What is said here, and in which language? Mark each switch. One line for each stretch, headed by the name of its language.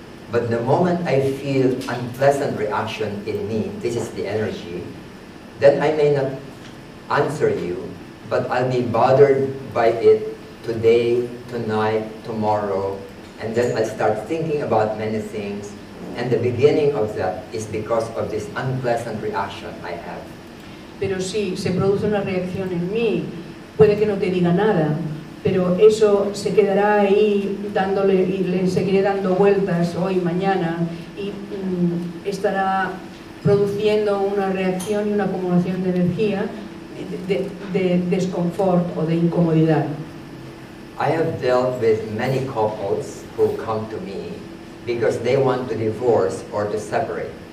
English: But the moment I feel unpleasant reaction in me, this is the energy, then I may not answer you, but I'll be bothered by it today, tonight, tomorrow, and then I'll start thinking about many things, and the beginning of that is because of this unpleasant reaction I have.
Spanish: Pero si se produce una reacción en mí, puede que no te diga nada, pero eso se quedará ahí dándole y le seguiré dando vueltas hoy, mañana, y estará produciendo una reacción y una acumulación de energía de desconfort o de incomodidad.
English: I have dealt with many couples who come to me because they want to divorce or to separate.